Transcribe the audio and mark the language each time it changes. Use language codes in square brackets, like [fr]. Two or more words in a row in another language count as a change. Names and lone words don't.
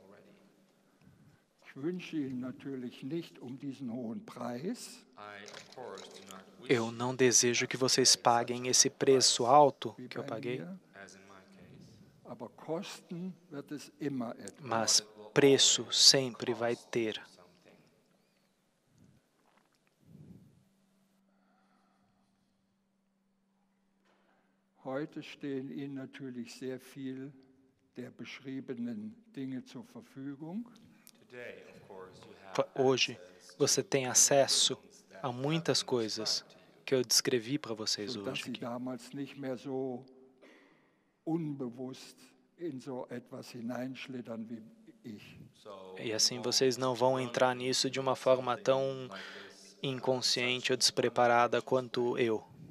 [pt] Eu não desejo que vocês paguem esse preço alto que eu paguei, mas preço sempre vai ter. [de] Heute stehen Ihnen natürlich sehr viel der beschriebenen Dinge zur Verfügung. [pt] Hoje, você tem acesso a muitas coisas que eu descrevi para vocês hoje aqui. E assim vocês não vão entrar nisso de uma forma tão inconsciente ou despreparada quanto eu.